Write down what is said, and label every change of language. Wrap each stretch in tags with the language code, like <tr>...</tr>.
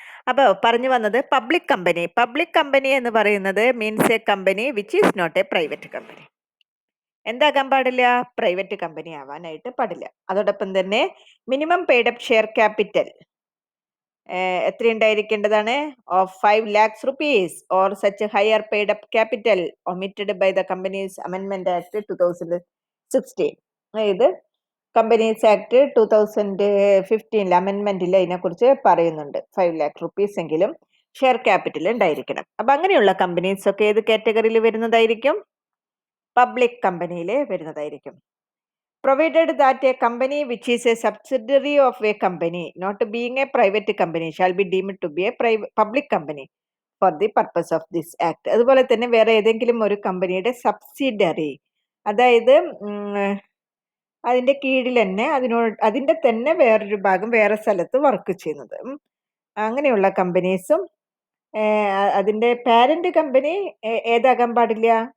<ml>അപ്പൊ പറഞ്ഞു വന്നത് പബ്ലിക് കമ്പനി. പബ്ലിക് കമ്പനി എന്ന് പറയുന്നത്</ml> <en>Means a company which is not a private company.</en> <ml>എന്താകാൻ പാടില്ല? പ്രൈവറ്റ് കമ്പനി ആവാനായിട്ട് പാടില്ല. അതോടൊപ്പം തന്നെ minimum paid up share capital എത്ര ഉണ്ടായിരിക്കേണ്ടതാണ്?</ml> <en>Of 5 lakhs rupees or such higher paid up capital omitted by the Companies Amendment Act 2016.</en> <ml>അതായത് companies act 2015 അമെന്റ്മെന്റിൽ അതിനെക്കുറിച്ച് പറയുന്നുണ്ട്. 5 lakh rupees എങ്കിലും ഷെയർ ക്യാപിറ്റൽ ഉണ്ടായിരിക്കണം. അപ്പൊ അങ്ങനെയുള്ള കമ്പനീസ് ഒക്കെ ഏത് കാറ്റഗറിയിൽ വരുന്നതായിരിക്കും? പബ്ലിക് കമ്പനിയിൽ വരുന്നതായിരിക്കും.</ml> <en>Provided that a company which is a subsidiary of a company, not being a private company, shall be deemed to be a public company for the purpose of this act.</en> <ml>അതുപോലെ തന്നെ വേറെ ഏതെങ്കിലും ഒരു കമ്പനിയുടെ subsidiary, അതായത് അതിന്റെ കീഴിൽ തന്നെ അതിന്റെ തന്നെ വേറൊരു ഭാഗം വേറെ സ്ഥലത്ത് വർക്ക് ചെയ്യുന്നത്, അങ്ങനെയുള്ള കമ്പനീസും അതിന്റെ പാരന്റ് കമ്പനി ഏതാകാൻ പാടില്ല?</ml>